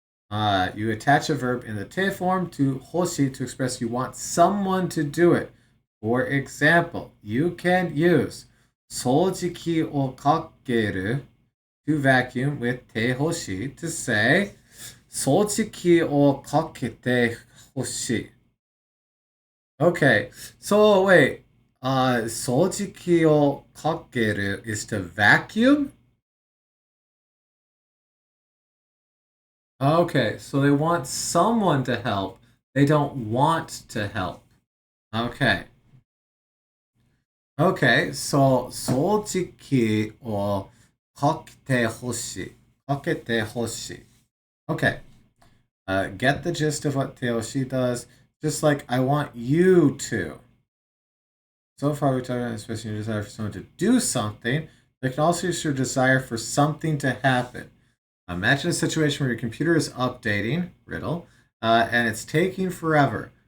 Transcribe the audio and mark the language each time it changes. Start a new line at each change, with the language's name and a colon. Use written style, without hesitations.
English: You attach a verb in the te form to hoshi to express you want someone to do it. For example, you can use
Japanese: 掃除機をかける
English: to vacuum with
Japanese: te hoshi
English: to say
Japanese: 掃除機をかけてほしい.
English: Okay, so wait.
Japanese: 掃除機をかける
English: is to vacuum? Okay, so they want someone to help. They don't want to help. Okay. Okay, so
Japanese: 掃除機をかけてほしい. かけてほしい.
English: Okay. Get the gist of what Teoshi does. Just like I want you to. So far, we talked about expressing your desire for someone to do something. But it can also use your desire for something to happen. Imagine a situation where your computer is updating, riddle, and it's taking forever.